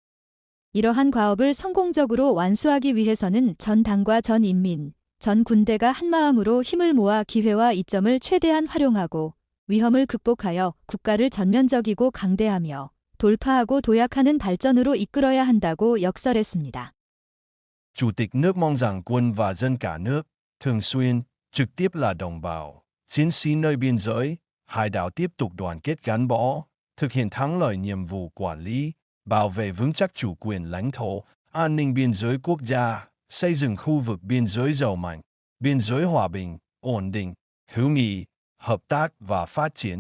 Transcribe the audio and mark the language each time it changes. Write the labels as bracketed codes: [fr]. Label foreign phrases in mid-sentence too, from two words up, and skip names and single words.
[ko] 이러한 과업을 성공적으로 완수하기 위해서는 전 당과 전 인민, 전 군대가 한마음으로 힘을 모아 기회와 이점을 최대한 활용하고 위험을 극복하여 국가를 전면적이고 강대하며 돌파하고 도약하는 발전으로 이끌어야 한다고 역설했습니다. [vi] Chủ tịch nước mong rằng quân và dân cả nước, thường xuyên, trực tiếp là đồng bào, chiến sĩ nơi biên giới, hải đảo tiếp tục đoàn kết gắn bó, thực hiện thắng lợi nhiệm vụ quản lý, bảo vệ vững chắc chủ quyền lãnh thổ, an ninh biên giới quốc gia, xây dựng khu vực biên giới giàu mạnh, biên giới hòa bình, ổn định, hữu nghị, hợp tác và phát triển.